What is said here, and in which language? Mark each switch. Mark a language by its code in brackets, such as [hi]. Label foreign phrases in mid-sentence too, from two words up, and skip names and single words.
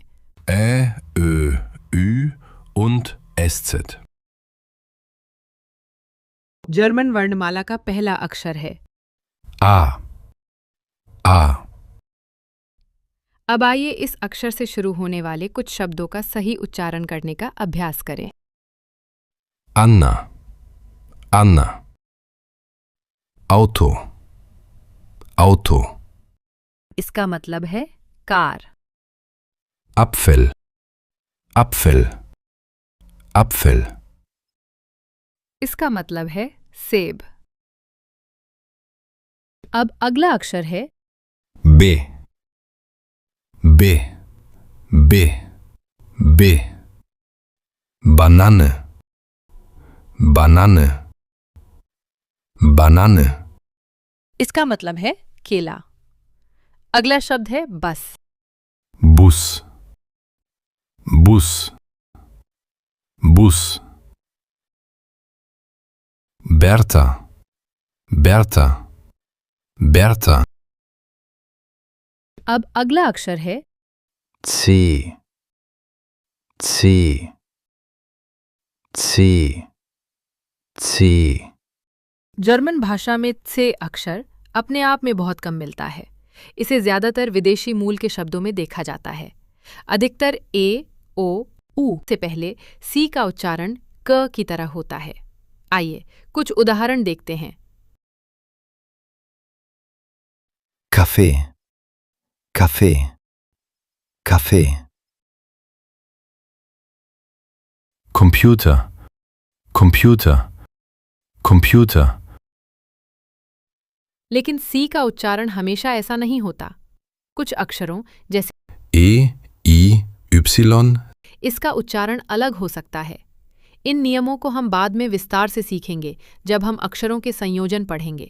[de] Ä, Ö, Ü und SZ. [hi] जर्मन वर्णमाला का पहला अक्षर है [de] A. A. [hi] अब आइए इस अक्षर से शुरू होने वाले कुछ शब्दों का सही उच्चारण करने का अभ्यास करें। [de] Anna. Anna. Auto. Auto. [hi] इसका मतलब है कार। [de] Apfel. Apfel. Apfel. [hi] इसका मतलब है सेब। अब अगला अक्षर है [de] B. B. B. B. Banane. Banane. Banane. [hi] इसका मतलब है केला। अगला शब्द है बस। [de] Bus. Bus. Bus. Bertha. Bertha. Bertha. [hi] अब अगला अक्षर है [de] C. C. C. C. [hi] जर्मन भाषा में से अक्षर अपने आप में बहुत कम मिलता है। इसे ज्यादातर विदेशी मूल के शब्दों में देखा जाता है। अधिकतर ए, ओ, उ से पहले सी का उच्चारण क की तरह होता है। आइए कुछ उदाहरण देखते हैं। [de] Kaffee. Kaffee. Kaffee. Computer. Computer. Computer. [hi] लेकिन सी का उच्चारण हमेशा ऐसा नहीं होता। कुछ अक्षरों जैसे [de] E, I, Y. [hi] इसका उच्चारण अलग हो सकता है। इन नियमों को हम बाद में विस्तार से सीखेंगे जब हम अक्षरों के संयोजन पढ़ेंगे।